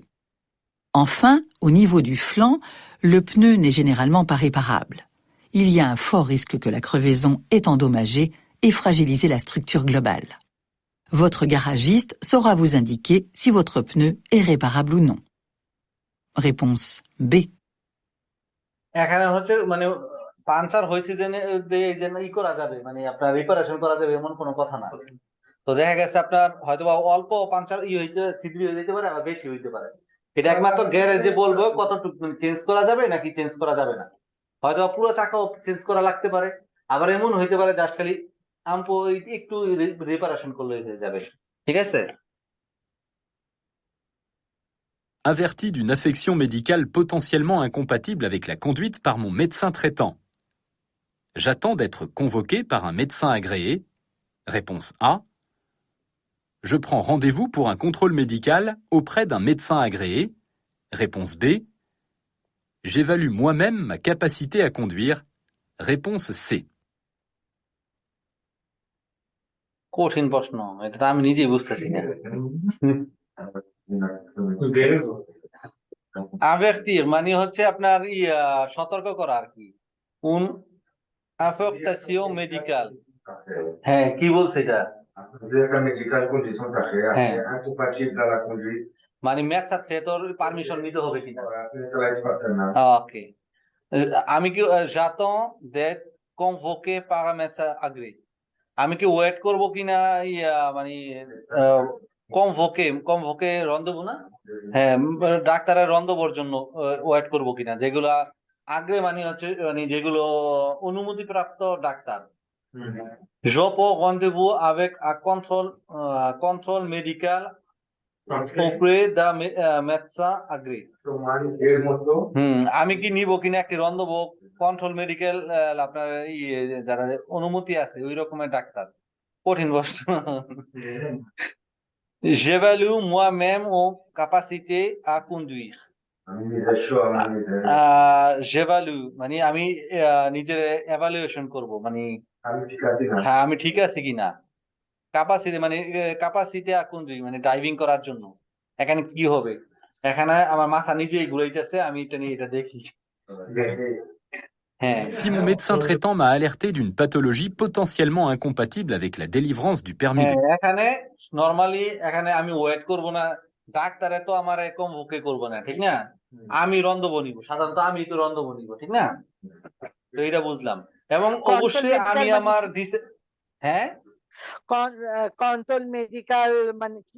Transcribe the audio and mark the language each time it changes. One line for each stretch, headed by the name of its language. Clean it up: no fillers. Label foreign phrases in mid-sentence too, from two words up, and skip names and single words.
French: Enfin, au niveau du flanc, le pneu n'est généralement pas réparable. Il y a un fort risque que la crevaison ait endommagé et fragilisé la structure globale. Votre garagiste saura vous indiquer si votre pneu est réparable ou non. Réponse B.
Bangla: এখানে হচ্ছে মানে পাঞ্চার হয়েছে যে ই করা যাবে, মানে আপনার রিপারেশন করা যাবে এমন কোনো কথা না। তো দেখা গেছে আপনার হয়তো অল্প পাঞ্চার হইতে ছিদ্র হয়ে যেতে পারে, আবার বেশি হইতে পারে। এটা একমাত্র গ্যারেজে বলবো কতটুকু চেঞ্জ করা যাবে নাকি চেঞ্জ করা যাবে না। হয়তো পুরো চাকাও চেঞ্জ করা লাগতে পারে, আবার এমন হইতে পারে জাস্ট খালি আমপো একটু রিপারেশন করলে হয়ে যাবে। ঠিক আছে?
French: Averti d'une affection médicale potentiellement incompatible avec la conduite par mon médecin traitant. J'attends d'être convoqué par un médecin agréé. Réponse A. Je prends rendez-vous pour un contrôle médical auprès d'un médecin agréé. Réponse B. J'évalue moi-même ma capacité à conduire. Réponse C.
Bangla: কঠিন প্রশ্ন, এটা তো আমি নিজেই বুঝতেছি না। আভেরতির মানে হচ্ছে আপনার সতর্ক করা আর কি।
French: une affection médicale.
Bangla: হ্যাঁ, কি বলছে এটা? মানে ম্যাথ তোর পারমিশন নিতে হবে কিনা। ওকে, আমি কি
French: j'attends d'être convoqué par un médecin agréé,
Bangla: আমি কি ওয়েট করব কিনা মানে কনভোকে রন্ধবো না, হ্যাঁ ডাক্তারের রন্ধবর জন্য ওয়েট করব কিনা, যেগুলা আগ্রে মানে হচ্ছে মানে যেগুলো অনুমতিপ্রাপ্ত ডাক্তার।
French: Je prends rendez-vous avec un contrôle médical auprès d'un médecin agréé.
Bangla: আমি কি নিব কিনা একটি
French: rendez-vous contrôle médical
Bangla: আপনার যারা অনুমতি আছে ওই রকমের ডাক্তার। কঠিন প্রশ্ন।
French: J'évalue moi-même aux capacités à conduire.
Bangla: J'évalue মানে আমি নিজের এভালুয়েশন করব, মানে হ্যাঁ আমি ঠিক আছি কিনা। ক্যাপাসিটি মানে ক্যাপাসিটি
French: à conduire
Bangla: মানে ড্রাইভিং করার জন্য। এখানে কি হবে? এখানে আমার মাথা নিজেই ঘুরাইতেছে, আমি এটা নিয়ে এটা দেখি।
French: Si mon médecin traitant m'a alerté d'une pathologie potentiellement incompatible avec la délivrance du permis de...
Bangla: এখানে নরমালি এখানে আমি ওয়েট করব না, ডাক্তারে তো আমার কনভোকে করব না, ঠিক না? আমি রন্ধবো নিব, সাধারণত আমি তো রন্ধবো নিব, ঠিক না? তো এটা বুঝলাম। এবং অবশ্যই আমি আমার হ্যাঁ
French: contrôle médical
Bangla: মানে কি?